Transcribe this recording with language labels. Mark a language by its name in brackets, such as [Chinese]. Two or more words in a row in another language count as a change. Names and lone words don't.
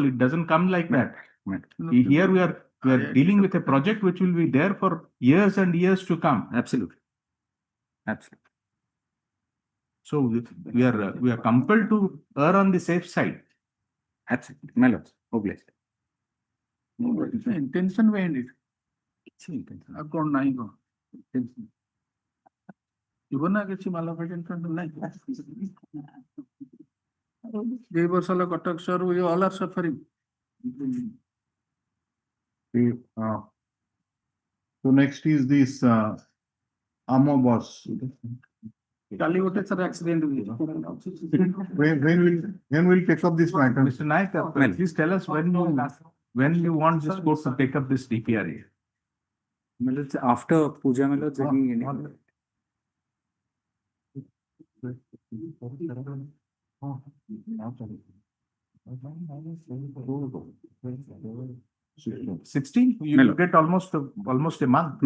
[English] It doesn't come like that. Here we are dealing with a project which will be there for years and years to come. Absolutely. Absolutely. So we are compelled to err on the safe side. Absolutely. Melo. Obviously. intention behind it. [Odia] ଆଉ କଣ ନାହିଁ କଣ ଯିବ ନା କିଛି ମାଲଫେଟେଣ୍ଟ ନାହିଁ। 2 ବର୍ଷ ହେଲା କଟକ ସହର [English] we all are suffering. So next is this Amo bus. [Odia] କାଲି ଗୋଟେ ସାର୍ ଆକ୍ସିଡେଣ୍ଟ [English] When will take up this matter? Mr. Naik, please tell us when you want this court to take up this DPRA. After puja melo You get almost a month.